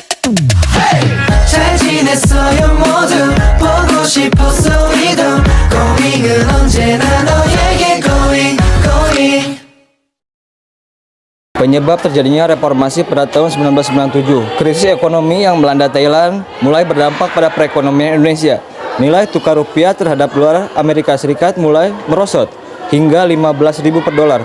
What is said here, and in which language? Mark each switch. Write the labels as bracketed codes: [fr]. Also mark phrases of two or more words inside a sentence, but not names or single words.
[ko] 잘 지냈어요 모두 보고 싶었어 이도 고민은 언제나 너에게 [en] going going. [id] Penyebab terjadinya reformasi pada tahun 1997, krisis ekonomi yang melanda Thailand mulai berdampak pada perekonomian Indonesia. Nilai tukar rupiah terhadap dolar Amerika Serikat mulai merosot hingga 15.000 per dolar.